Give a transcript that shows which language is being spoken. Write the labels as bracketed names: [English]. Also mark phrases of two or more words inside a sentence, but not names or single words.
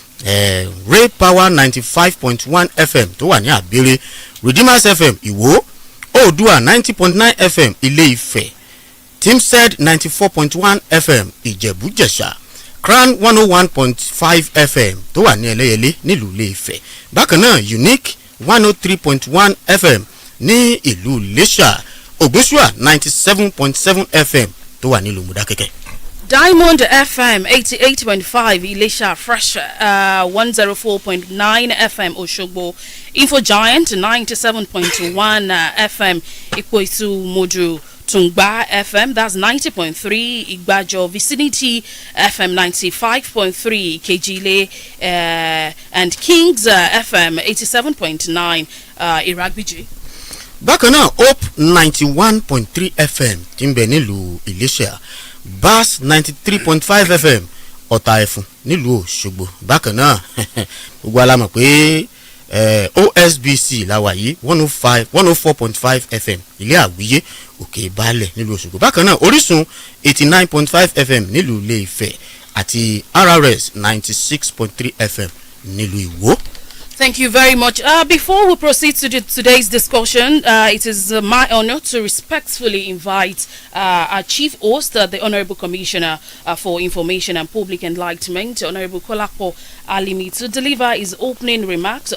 [Yoruba] Ray Power 95.1 FM tó wà ní Àbíré, Redeemers FM Ìwó, Oòduà 90.9 FM Ilé-Ifẹ̀, Timsed 94.1 FM Ìjẹ̀bú-Jẹ̀ṣà, Crown 101.5 FM tó wà ní Ẹlẹ́yẹlé nílùú Ilé-Ifẹ̀, bákan náà Unique 103.1 FM ní ìlú Iléṣà, Ògbésùà 97.7 FM tó wà nílùú Mọdákẹ́kẹ́. [English] Diamond FM 88.5 Ilesha, Fresh 104.9 FM Oshogbo, Info Giant 97.1 FM Ikwetu Modu, Tungba FM, that's 90.3 Igbajo, Vicinity FM 95.3 Kejile, and Kings FM 87.9 Iragbiji. [Yoruba] Bákan náà Hope 91.3 FM tí ń bẹ nílùú Iléṣà, Bass 93.5 FM Ọ̀tà Ẹ̀fún nílùú Òṣogbo. Bákan náà gbogbo alamọ̀ pé OSBC láwa yìí 104.5 FM Ilé Àwíyé Òkè Ìbálẹ̀ nílùú Òṣogbo. Bákan náà Orísun 89.5 FM nílùú Ilé-Ifẹ̀ àti RRS 96.3 FM nílùú Ìwó. [English] Thank you very much. Before we proceed to today's discussion, it is my honor to respectfully invite our chief host, the Honorable Commissioner for Information and Public Enlightenment, Honorable Kolapo Alimi, to deliver his opening remarks.